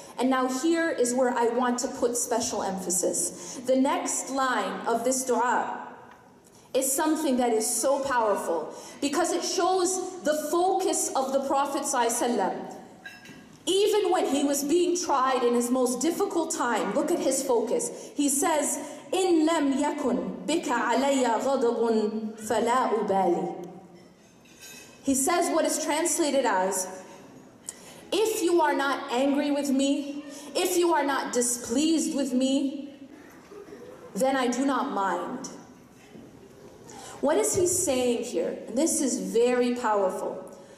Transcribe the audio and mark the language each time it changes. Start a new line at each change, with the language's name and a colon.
English: And now here is where I want to put special emphasis. The next line of this dua is something that is so powerful, because it shows the focus of the Prophet ﷺ. Even when he was being tried in his most difficult time, look at his focus. He says,
Arabic: إِن لَمْ يَكُنْ بِكَ عَلَيَّ غَضَبٌ فَلَا أُبَالِي.
English: He says what is translated as, if you are not angry with me, if you are not displeased with me, then I do not mind. What is he saying here? And this is very powerful.